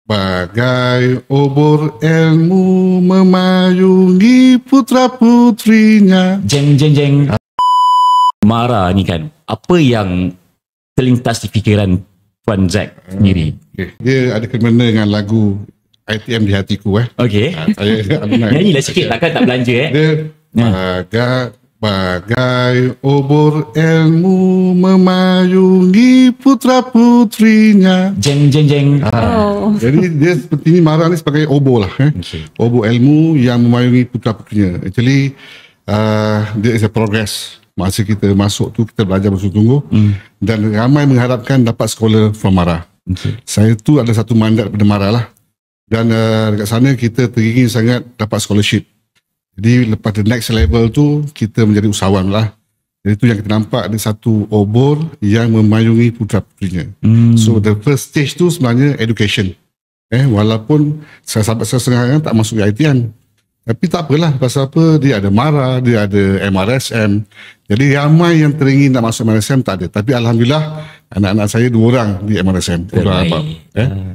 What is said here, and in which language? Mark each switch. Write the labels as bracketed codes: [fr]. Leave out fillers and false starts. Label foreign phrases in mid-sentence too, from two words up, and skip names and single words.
[ms] Bagai obor ilmu memayungi putra-putrinya. Jeng jeng jeng. Mara ni kan, apa yang terlintas di fikiran Tuan Zack sendiri? Okay. Dia ada kena dengan lagu ITM di hatiku. Okey. Saya Nyanyilah sikit, takkan tak belanja Dia bagai obor ilmu memayungi putra-putrinya. Jeng jeng jeng. Jadi dia seperti ni, Mara ni sebagai obor lah. Okay. Obor ilmu yang memayungi putra-putrinya. [en] Actually, dia is a progress. [ms] Masa kita masuk tu, kita belajar bersungguh-sungguh. Dan ramai mengharapkan dapat [en] scholar from [ms] Mara. Okay. Saya tu ada satu mandat daripada Mara lah. Dan dekat sana kita teringin sangat dapat scholarship. Jadi lepas [en] the next level [ms] tu, kita menjadi usahawan lah. Jadi tu yang kita nampak, ada satu obor yang memayungi putra-putrinya. [en] So the first stage [ms] tu sebenarnya education. Walaupun sahabat saya setengah tak masuk ITN. Tapi tak apalah, pasal apa, dia ada Mara, dia ada MRSM. Jadi ramai yang teringin nak masuk MRSM tak ada. Tapi Alhamdulillah, anak-anak saya 2 orang di MRSM.